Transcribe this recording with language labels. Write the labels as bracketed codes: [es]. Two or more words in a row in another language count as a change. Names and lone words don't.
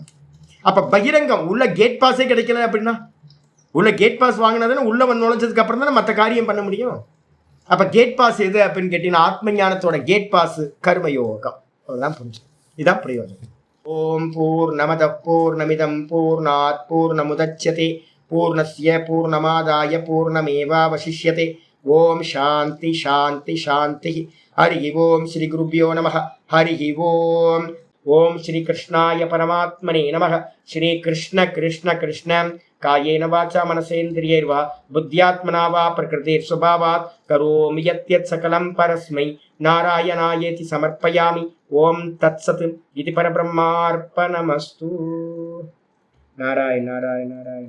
[ta] அப்ப பகிரங்கம் உள்ள [en] gate pass [ta] கிடைக்கல அப்படின்னா உள்ள [en] gate pass [ta] வாங்கினதானே உள்ள நுழைஞ்சதுக்கு அப்புறம் தானே மற்ற காரியம் பண்ண முடியும். அப்ப [en] gate pass [ta] எது அப்படின்னு கேட்டீங்கன்னா ஆத்ம ஞானத்தோட [en] gate pass [ta] கர்மயோகம். அதுதான் புரிஞ்சு. இதான் பிரயோஜனம். [sa] ॐ पूर्णमद पूर्णमिदम् पूर्णात् पूर्णमुदच्यते पूर्णस्य पूर्णमादाय पूर्णमेवावशिष्यते ॐ शान्ति शान्ति शान्ति. हरि ॐ श्री गुरुभ्यो नम। हरि ॐ. ॐ श्री कृष्णाय परमात्मने नम. श्री कृष्ण कृष्ण कृष्ण कायेन वाचा मनसेन्द्रियैर्वा बुद्ध्यात्मना वा प्रकृतिर् स्वभावात् करोमि यद्यत् सकलं परस्मै नारायणायेति समर्पयामि. ॐ तत्सत्। इदं परब्रह्मार्पणमस्तु. नारायण नारायण नारायण.